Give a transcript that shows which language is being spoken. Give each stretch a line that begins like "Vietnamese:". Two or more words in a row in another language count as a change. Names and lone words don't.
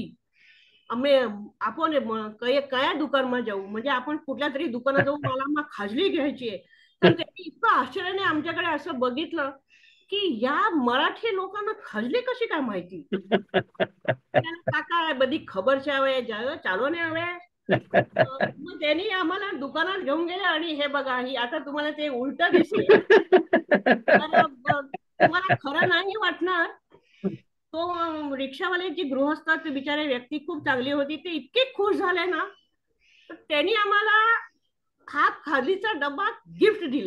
Marathi: અમે आपण
Gujarati: કયા દુકાનમા
Marathi: जाऊ, म्हणजे आपण कुठल्या तरी दुकानात जाऊ, मला मग खाजली घ्यायची आहे. तर त्यांनी इतकं आश्चर्याने आमच्याकडे असं बघितलं की या मराठी लोकांना खाजली कशी काय माहिती.
Gujarati: કાકા બધી ખબર છે હવે ચાલો ને હવે.
Marathi: मग त्यांनी आम्हाला दुकानात घेऊन गेले आणि हे बघा, ही आता तुम्हाला ते उलट दिसेल, तर तुम्हाला खरं नाही वाटणार. तो रिक्षावाले जी गृहस्थ ते बिचारे व्यक्ती खूप चांगली होती, ते इतके खुश झाले ना, तर त्यांनी आम्हाला हा खादीचा डब्बा गिफ्ट दिला.